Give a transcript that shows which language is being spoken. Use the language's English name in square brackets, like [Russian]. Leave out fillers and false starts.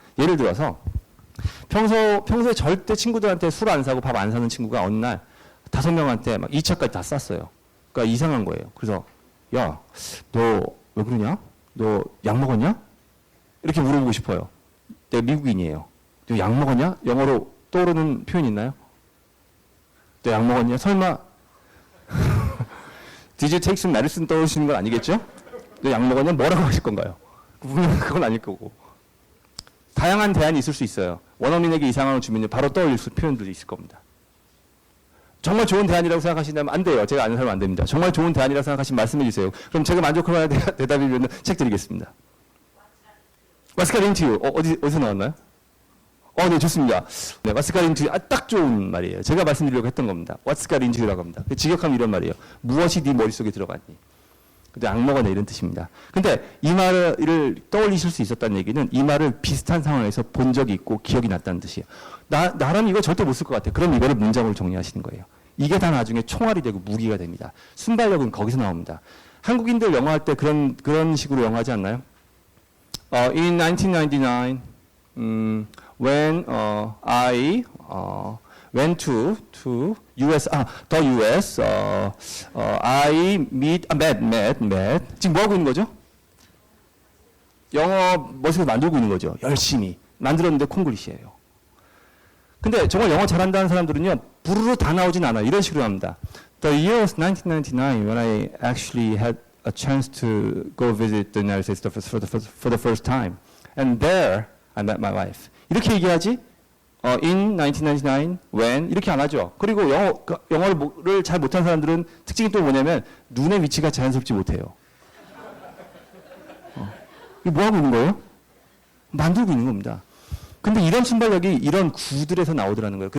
[Korean] 예를 들어서 평소에 절대 친구들한테 술 안 사고 밥 안 사는 친구가 어느 날 5명한테 막 2차까지 다 쌌어요. 그러니까 이상한 거예요. 그래서 야, 너 왜 그러냐? 너 약 먹었냐? 이렇게 물어보고 싶어요. 내가 미국인이에요. 너 약 먹었냐? 영어로 떠오르는 표현 있나요? 너 약 먹었냐? 설마 [English] Did you take some medicine [Korean] 떠오르시는 건 아니겠죠? 너 약 먹었냐? 뭐라고 하실 건가요? 분명 그건 아닐 거고. 다양한 대안이 있을 수 있어요. 원어민에게 이 상황을 주면 바로 떠올릴 수 표현들이 있을 겁니다. 정말 좋은 대안이라고 생각하신다면 안 돼요. 제가 아는 사람은 안 됩니다. 정말 좋은 대안이라고 생각하시면 말씀해 주세요. 그럼 제가 만족할 만한 대답이면 책 드리겠습니다. [English] What's got into you? [Korean] 어디서 나왔나요? 네, 좋습니다. 네, [English] What's got into you? 딱 좋은 말이에요. [Korean] 제가 말씀드리려고 했던 겁니다. [English] What's got into you [Korean] 라고 합니다. 직역하면 이런 말이에요. 무엇이 네 머릿속에 들어갔니? 근데 악먹어내 이런 뜻입니다. 근데 이 말을 떠올리실 수 있었다는 얘기는 이 말을 비슷한 상황에서 본 적이 있고 기억이 났다는 뜻이에요. 나라면 이거 절대 못 쓸 것 같아. 그럼 이거를 문장으로 정리하시는 거예요. 이게 다 나중에 총알이 되고 무기가 됩니다. 순발력은 거기서 나옵니다. 한국인들 영어 할 때 그런 식으로 영어 하지 않나요? [English] In 1999, when I went to US, the US, I met. [Korean] 지금 뭐 하고 있는 거죠? 영어 머릿속에 만들고 있는 거죠. 열심히. 만들었는데 콩글리시예요. 근데 정말 영어 잘한다는 사람들은요, 부르르 다 나오진 않아요. 이런 식으로 합니다. [English] The year was 1999 when I actually had a chance to go visit the United States for the first time. And there I met my wife. [Korean] 이렇게 얘기하지? [English] In 1999, when [Korean] 이렇게 안 하죠. 그리고 영어를 잘 못하는 사람들은 특징이 또 뭐냐면 눈의 위치가 자연스럽지 못해요. 이거 뭐 하고 있는 거예요? 만들고 있는 겁니다. 근데 이런 순발력이 이런 구들에서 나오더라는 거예요.